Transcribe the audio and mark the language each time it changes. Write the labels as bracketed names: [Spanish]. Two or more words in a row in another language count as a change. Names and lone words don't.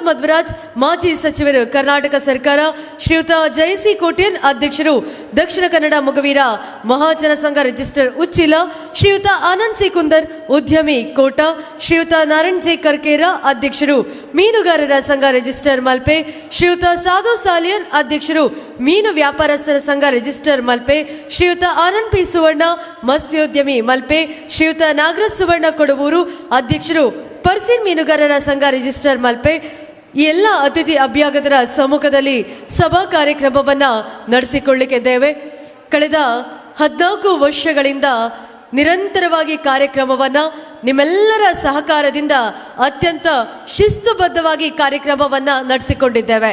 [Kannada] ಮಧ್ವರಾಜ್, ಮಾಜಿ ಸಚಿವರು ಕರ್ನಾಟಕ ಸರ್ಕಾರ, ಶ್ರೀಯುತ ಜಯಸಿ ಕೋಟ್ಯನ್, ಅಧ್ಯಕ್ಷರು ದಕ್ಷಿಣ ಕನ್ನಡ ಮೊಗವೀರ ಮಹಾಜನ ಸಂಘ ರಿಜಿಸ್ಟರ್ ಉಚ್ಚಿಲ, ಶ್ರೀಯುತ ಆನಂದ್ ಸಿ ಕುಂದರ್, ಉದ್ಯಮಿ ಕೋಟ, ಶ್ರೀಯುತ ನಾರಾಯಣ್ ಜೆ ಕರ್ಕೇರ, ಅಧ್ಯಕ್ಷರು ಮೀನುಗಾರರ ಸಂಘ ರಿಜಿಸ್ಟರ್ ಮಲ್ಪೆ, ಶ್ರೀಯುತ ಸಾಧು ಸಾಲಿಯನ್, ಅಧ್ಯಕ್ಷರು ಮೀನು ವ್ಯಾಪಾರಸ್ಥರ ಸಂಘ ರಿಜಿಸ್ಟರ್ ಮಲ್ಪೆ, ಶ್ರೀಯುತ ಆನಂದ್ ಪಿ ಸುವರ್ಣ, ಮತ್ಸ್ಯೋದ್ಯಮಿ ಮಲ್ಪೆ, ಶ್ರೀಯುತ ನಾಗರಾಜ್ ಸುವರ್ಣ ಕೊಡವೂರು, ಅಧ್ಯಕ್ಷರು ಪರ್ಸಿನ್ ಮೀನುಗಾರರ ಸಂಘ ರಿಜಿಸ್ಟರ್ ಮಲ್ಪೆ. ಈ ಎಲ್ಲ ಅತಿಥಿ ಅಭ್ಯಾಗತರ ಸಮ್ಮುಖದಲ್ಲಿ ಸಭಾ ಕಾರ್ಯಕ್ರಮವನ್ನು ನಡೆಸಿಕೊಳ್ಳಲಿಕ್ಕಿದ್ದೇವೆ. ಕಳೆದ 14 ವರ್ಷಗಳಿಂದ ನಿರಂತರವಾಗಿ ಕಾರ್ಯಕ್ರಮವನ್ನು ನಿಮ್ಮೆಲ್ಲರ ಸಹಕಾರದಿಂದ ಅತ್ಯಂತ ಶಿಸ್ತುಬದ್ಧವಾಗಿ ಕಾರ್ಯಕ್ರಮವನ್ನು ನಡೆಸಿಕೊಂಡಿದ್ದೇವೆ.